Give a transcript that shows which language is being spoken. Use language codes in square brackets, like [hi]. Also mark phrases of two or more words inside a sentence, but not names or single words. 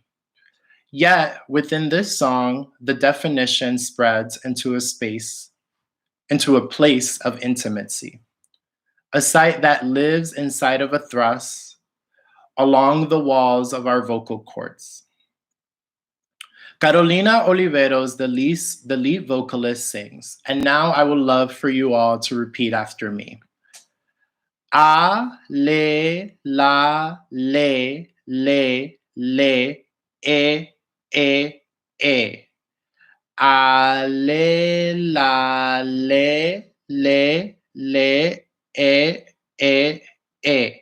[en] Yet, within this song, the definition spreads into a place of intimacy, a site that lives inside of a thrust along the walls of our vocal cords. Carolina Oliveros, the lead vocalist, sings, and now I would love for you all to repeat after me. A, le, la, le, e, e. A, le, la, le, e, e.